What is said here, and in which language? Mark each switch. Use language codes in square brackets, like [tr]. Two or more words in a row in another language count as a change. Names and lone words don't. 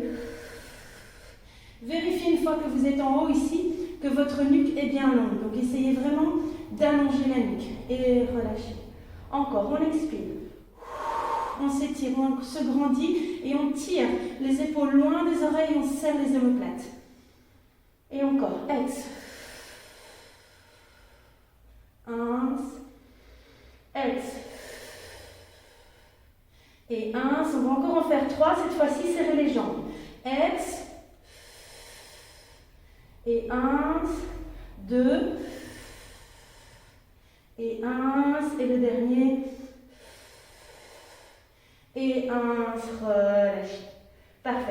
[fr] Vérifiez une fois que vous êtes en haut ici, que votre nuque est bien longue. Donc, essayez vraiment d'allonger la nuque et relâchez. Encore, on expire. On s'étire, on se grandit et on tire les épaules loin des oreilles, on serre les omoplates. Et encore, ex. 1, ex. Et 1, on va encore en faire 3, cette fois-ci, serrez les jambes. Ex. Et 1, 2. Et 1, et le dernier. Et 1, relâchez. Parfait.